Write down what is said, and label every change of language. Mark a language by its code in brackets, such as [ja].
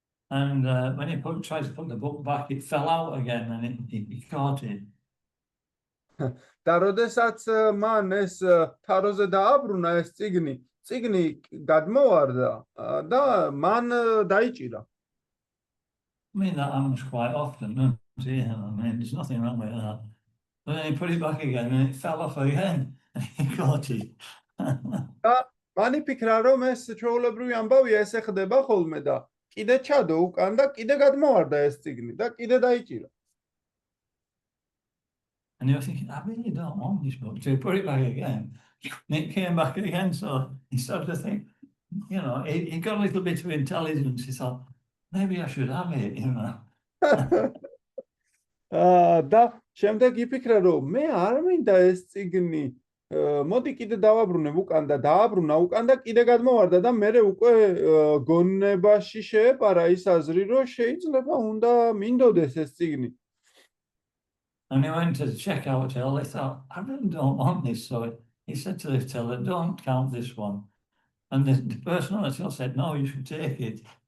[en] And when he tried to put the book back, it fell out again, and he caught it. [ka] და როდესაც მან ეს თაროზე დააბრუნა ეს წიგნი გადმოვარდა და მან დაიჭირა. [en] I mean, that happens quite often, doesn't it? I mean, there's nothing wrong with that. But then he put it back again, and it fell off again, and he caught it. [ka] და მან იფიქრა რომ ეს ჩვეულებრივი ამბავია, ესე ხდება ხოლმე და კიდე ჩადო უკან და კიდე გადმოვარდა ეს წიგნი და კიდე დაიჭირა. [en] And he was thinking, I really don't want this book. So he put it back again. And it came back again, so he started to think, you know, he got a little bit of intelligence. He thought, maybe I should have it, you know. [ka] და შემდეგ იფიქრა რომ მე არ მინდა ეს წიგნი, მოდი კიდე დავაბრუნებ უკან და დააბრუნა უკან და კიდე გადმოვარდა და მე უკვე გონებაში შეეპარა ის აზრი, რომ შეიძლება უნდა მინდოდეს ეს წიგნი. [en] And he went to the checkout till they thought, I really don't want this. So he said to the teller, don't count this one. And the person on the till said, no, you should take it.